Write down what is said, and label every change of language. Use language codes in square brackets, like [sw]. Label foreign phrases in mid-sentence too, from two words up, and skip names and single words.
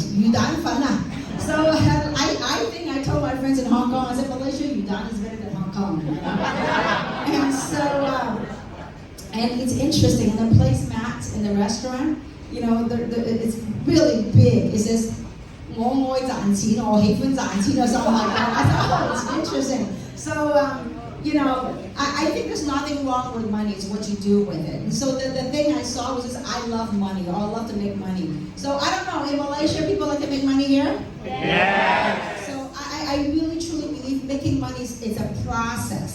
[en] Yudan fana. So I think I told my friends in Hong Kong, I said, Malaysia, Yudan is better than Hong Kong. And so, and it's interesting. And the placemat in the restaurant, it's really big. It says, [zh] 我愛賺錢, or 喜歡賺錢, [en] or something like that. I thought, it's interesting. So, I think there's nothing wrong with money. It's what you do with it. And so the thing I saw was just, I love money, or I love to make money. So I don't know, in Malaysia, people like to make money here? Yes. So I really truly believe making money is a process.